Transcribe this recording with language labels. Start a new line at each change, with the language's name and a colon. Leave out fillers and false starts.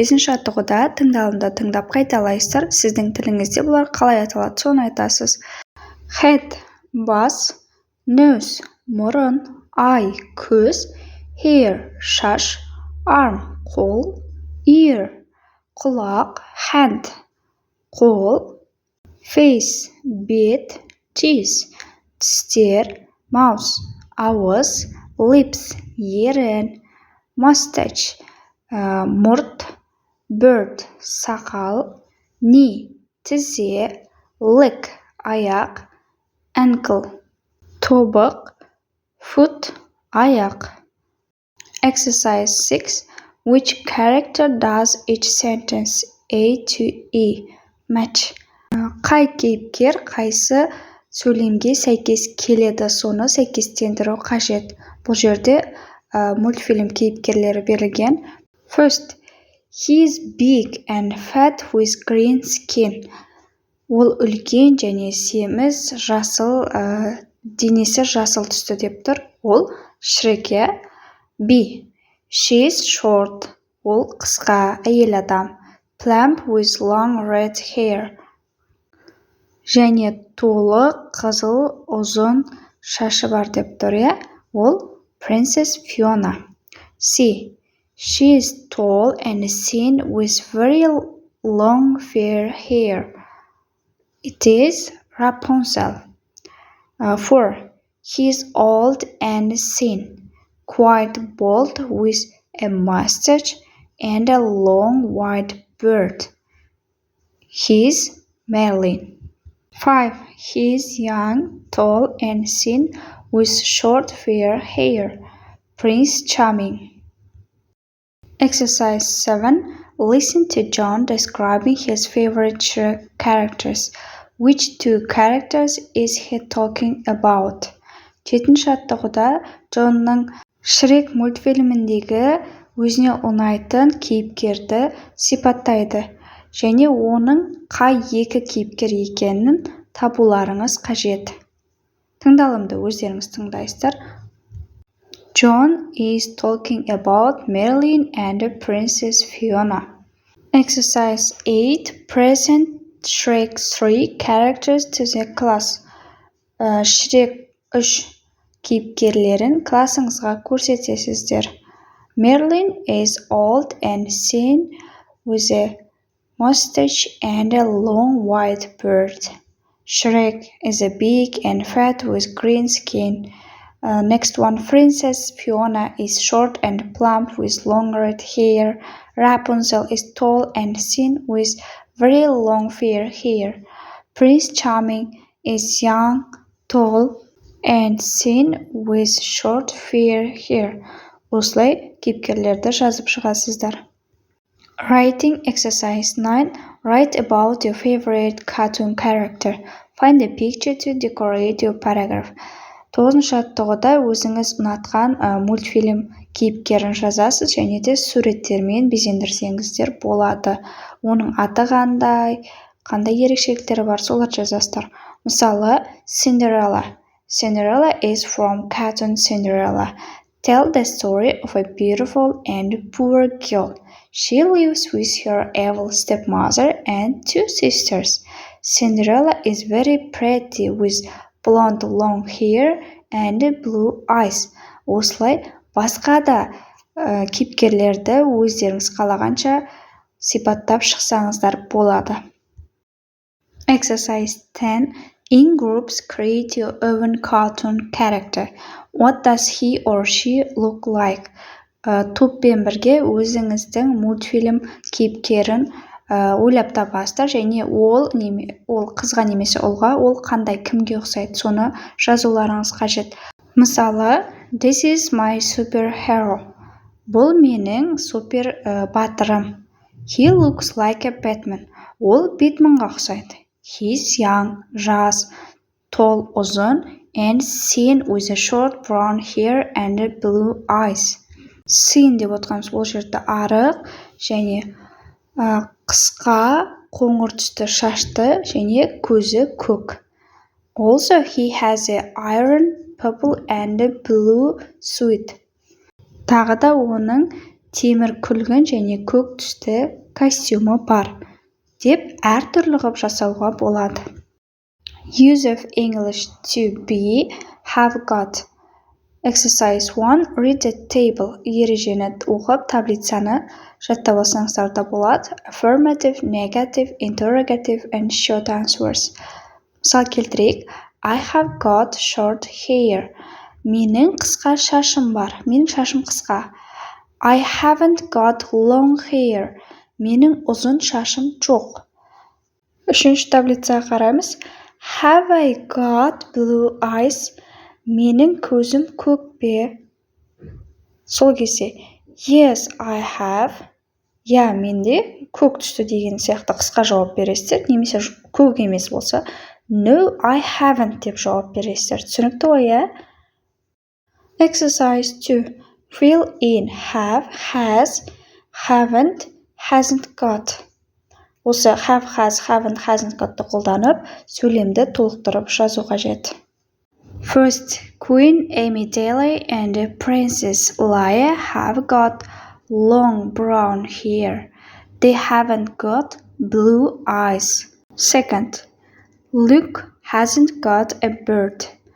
Kazakh: 5-ші жаттығуда тыңдалымды тыңдап қайталайсыздар. Сіздің тіліңізде бұлар қалай аталады, соны айтасыз.
English: Head, бас. Nose, мұрын. Eye, көз. Hair, шаш. Arm, қол. Ear, құлақ. Hand, қол. Face, бет. Teeth, тістер. Mouth, ауыз. Lips, ерін. Mustache, мұрт. Bird, сақал. Knee, тізе. Leg, аяқ. Ankle, тобық. Foot, аяқ. Exercise 6. Which character does each sentence A to E match?
Kazakh: Қай кейіпкер қайсы сөйлемге сәйкес келеді, соны сәйкестендіру қажет. Бұл жерде мультфильм кейіпкерлері берілген.
English: First, he is big and fat with green skin.
Kazakh: Ол үлкен және семіз, жасыл, денесі жасыл түсті деп тұр. Ол Шрек.
English: B. She is short.
Kazakh: Ол қысқа, әйел адам.
English: Plump with long red hair.
Kazakh: Және толық, қызыл, ұзын шашы бар деп тұр. Ол Princess Fiona. C.
English: She is tall and thin with very long fair hair. It is Rapunzel. 4. He is old and thin, quite bald with a mustache and a long white beard. He is Merlin. 5. He is young, tall and thin with short fair hair. Prince Charming. Exercise 7. Listen to John describing his favorite Shrek characters. Which 2 characters is he talking about?
Kazakh: 7-ші жаттығуда Джонның Шрек мультфильміндегі өзіне ұнайтын кейіпкерді сипаттайды және оның қай 2 кейіпкер екенін табуларыңыз қажет. Тыңдалымды өздеріңіз тыңдайсыздар.
English: John is talking about Merlin and Princess Fiona. Exercise 8. Present Shrek 3 characters to the class.
Kazakh: Шрек 3 кейіпкерлерін классыңызға көрсетесіздер.
English: Merlin is old and thin with a mustache and a long white beard. Shrek is a big and fat with green skin. Next one, Princess Fiona is short and plump with long red hair. Rapunzel is tall and thin with very long fair hair. Prince Charming is young, tall and thin with short fair hair.
Kazakh: Осылай кейіпкерлерді жазып шығасыздар.
English: Writing exercise 9. Write about your favorite cartoon character. Find a picture to decorate your paragraph.
Kazakh: 9-шы жаттығуда өзіңіз ұнатқан мультфильм кейіпкерін жазасыз және де суреттермен безендірсеңіздер болады. Оның аты қандай ерекшеліктері бар, соларды жазасыздар.
English: Мысалы, Cinderella. Cinderella is from cartoon Cinderella. Tell the story of a beautiful and poor girl. She lives with her evil stepmother and 2 sisters. Cinderella is very pretty with blonde long hair and blue eyes.
Kazakh: Осылай басқа да кейіпкерлерді өздеріңіз қалағанша сипаттап шықсаңыздар болады.
English: Exercise 10. In groups, create your own cartoon character. What does he or she look like?
Kazakh: Топпен бірге өзіңіздің мультфильм кейіпкерін ойлап табасыздар және ол қызға немесе ұлға ол қандай кімге ұқсайды, соны жазуларыңыз қажет.
English: Мысалы, This is my superhero.
Kazakh: Бұл менің супер батырым.
English: He looks like a Batman.
Kazakh: Ол Бэтменға ұқсайды.
English: He's young, жас, tall, ұзын, and thin with a short brown hair and blue eyes.
Kazakh: Thin деп отырғанымыз ол жерде арық және қысқа қоңыр түсті шашты және көзі көк.
English: Also, he has a iron, purple and blue suit.
Kazakh: Тағы да оның темір күлгін және көк түсті костюмы бар. Деп әртүрлі ғып жасауға болады.
English: Use of English to be, have got. Exercise 1. Read the table.
Kazakh: Ережені оқып, таблицаны жаттап алсаңыздар да болады.
English: Affirmative, negative, interrogative and short answers.
Kazakh: Мысал келтірейік.
English: I have got short hair.
Kazakh: Менің қысқа шашым бар. Менің шашым қысқа.
English: I haven't got long hair.
Kazakh: Менің ұзын шашым жоқ. 3-ші таблицаға қараймыз.
English: Have I got blue eyes?
Kazakh: Менің көзім көк пе? Сол кезде
English: Yes, I have.
Kazakh: Я, менде көк түсті деген сияқты қысқа жауап бересіздер. Немесе көк емес болса
English: No, I haven't
Kazakh: деп жауап бересіздер. Түсінікті ғой, иә? Exercise 2.
English: Fill in have, has, haven't, hasn't got.
Kazakh: Осы have, has, haven't, hasn't got'ты қолданып, сөйлемді толықтырып жазу қажет.
English: First, Queen Amidala and Princess Leia have got long brown hair. They haven't got blue eyes. Second, Luke hasn't got a beard.